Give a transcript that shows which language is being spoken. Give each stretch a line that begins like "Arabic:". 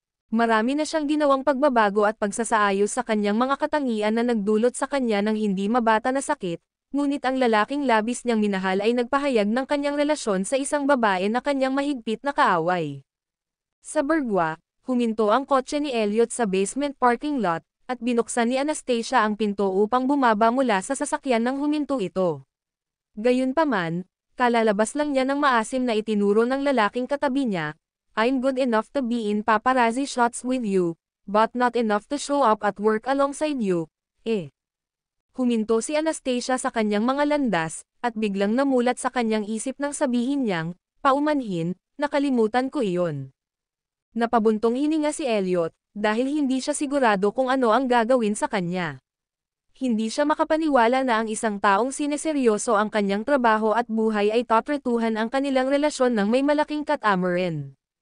Filipino: Marami na siyang ginawang pagbabago at pagsasaayos sa kanyang mga katangian na nagdulot sa kanya ng hindi mabata na sakit, ngunit ang lalaking labis niyang minahal ay nagpahayag ng kanyang relasyon sa isang babae na kanyang mahigpit na kaaway. Sa Burgwa, huminto ang kotse ni Elliot sa basement parking lot, at binuksan ni Anastasia ang pinto upang bumaba mula sa sasakyan nang huminto ito. Gayunpaman, kalalabas lang niya ng maasim na itinuro ng lalaking katabi niya,
English: "I'm good enough to be in paparazzi shots with you, but not enough to show up at work alongside you, eh."
Filipino: Huminto si Anastasia sa kanyang mga landas, at biglang namulat sa kanyang isip nang sabihin niyang, paumanhin, nakalimutan ko iyon. Napabuntong hininga si Elliot, dahil hindi siya sigurado kung ano ang gagawin sa kanya. Hindi siya makapaniwala na ang isang taong sineseryoso ang kanyang trabaho at buhay ay tatretuhan ang kanilang relasyon ng may malaking katamaran.